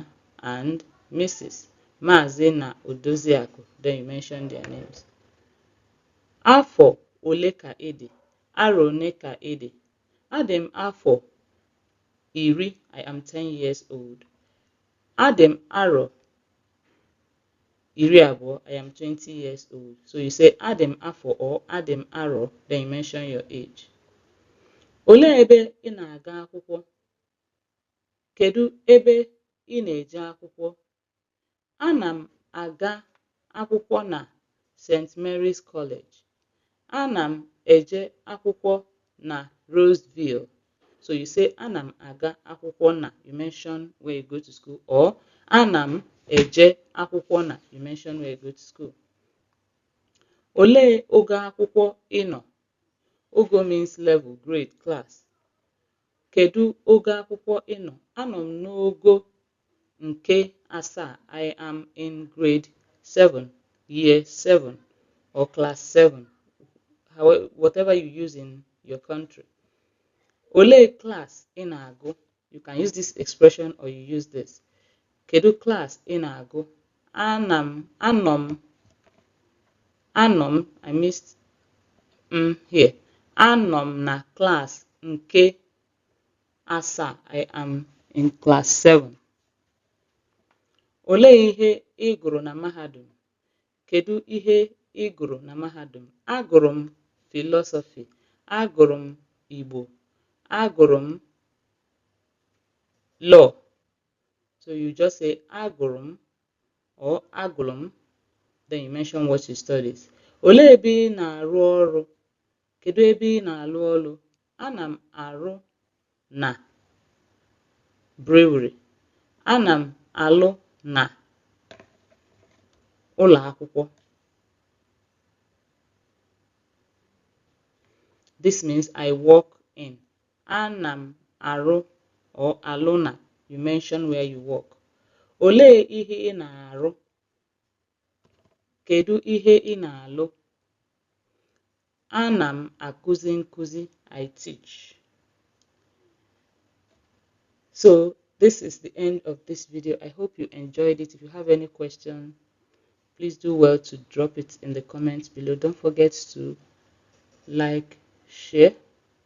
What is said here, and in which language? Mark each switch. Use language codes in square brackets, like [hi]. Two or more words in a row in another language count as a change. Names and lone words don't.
[en] and Mrs. Maazị na Odozi Akụ. Then you mention their names. [ig] Afọ ole ka ị dị? Arọ one ka ị dị? Adị m afọ iri. [en] I am 10 years old. [ig] Adị m arọ iri abụọ. [en] I am 20 years old. So you say [ig] adị m afọ [en] or [ig] adị m arọ, [en] then you mention your age. [ig] Olee ebe ị na-aga akwụkwọ? Kedu ebe ị na-eje akwụkwọ? Ana m aga akwụkwọ na St. Mary's College. Ana m eje akwụkwọ na Roseville. [en] So you say [ig] ana m aga akwụkwọ na, [en] you mention where you go to school, or [ig] ana m eje akwụkwọ na [en] you mentioned where you go to school. [ig] Olee ogo akwụkwọ ị nọ? [en] Ogo means level, grade, class. [ig] Kedu ogo akwụkwọ ị nọ? Anọ m n'ogo nke asaa. [en] I am in grade 7, year 7 or class 7, however, whatever you use in your country. [ig] Olee class ị na-agụ? [en] You can use this expression or you use this. [ig] Kedu class ị na-agụ? [en] I missed here. [ig] Anọ m na class nke asaa. [en] I am in class 7. [ig] Olee ihe ị gụrụ na mahadum? Kedu ihe ị gụrụ na mahadum? Agụrụ m philosophy, agụrụ m Igbo, agụrụ m law. [en] So you just say [ig] agụrụ m [en] or [ig] agụrụ m, [en] then you mention what you studied. [ig] Olee ebe ị na-arụ ọrụ? Kedu ebe ị na-arụ ọrụ? Ana m arụ na brewery. Ana m alụ na ụlọ akwụkwọ. [en] This means I work in. [ig] Ana m arụ or alụ na, [en] you mention where you work. [ig] Olee ihe ị na-arụ? Kedu ihe ị na-alụ? Ana m akụzi nkụzi. [en] I teach. So this is the end of this video. I hope you enjoyed it. If you have any question, please do well to drop it in the comments below. Don't forget to like, share, and follow.